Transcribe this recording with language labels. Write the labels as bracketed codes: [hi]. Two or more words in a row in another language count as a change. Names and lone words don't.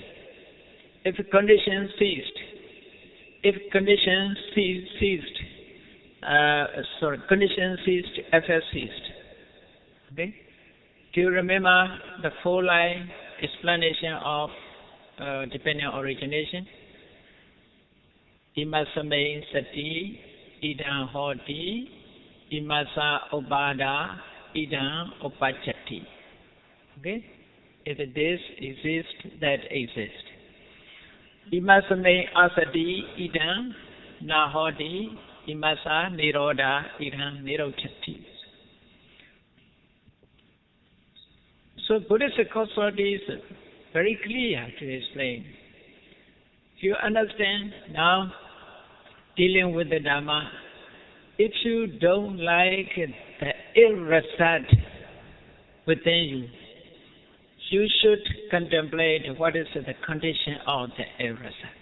[en] If conditions ceased, effect ceased. Okay? Do you remember the 4-line explanation of dependent origination? [pi] Imasame sati idam hoti imasa obada idam opachati. [en] Okay? If this exists, that exists. [pi] Imasame asati idam nahoti imasa niroda idam nirochati. [en] So Buddhist causality is very clear to explain. If you understand now, dealing with the Dhamma, if you don't like the ill result within you, you should contemplate what is the condition of the ill result.